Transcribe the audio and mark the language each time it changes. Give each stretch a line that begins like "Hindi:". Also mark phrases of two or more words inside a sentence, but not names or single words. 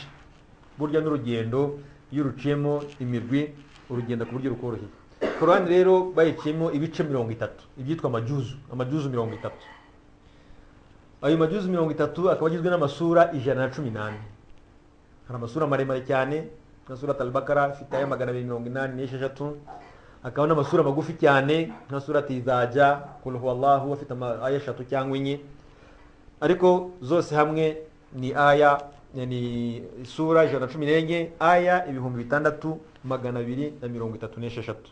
Kinyarwanda: Burya n'urugendo iyo ruciyemo imirwi, urugendo ku buryo rukoroheye. Qur'an rero bayiciyemo ibice 30, ibyitwa amajuzu 30. Ayo majuzu 30 akaba agizwe n'amasura 118. Hari amasura maremare cyane nka
Arabic: سورة البقرة
Kinyarwanda: ifite aya 286, akaba n'amasura magufi cyane nka Surat Izaja,
Arabic: قل هو الله
Kinyarwanda: afite aya 3 cyangwa 4. Ariko zose hamwe ni aya, ni sura 114, aya 6236.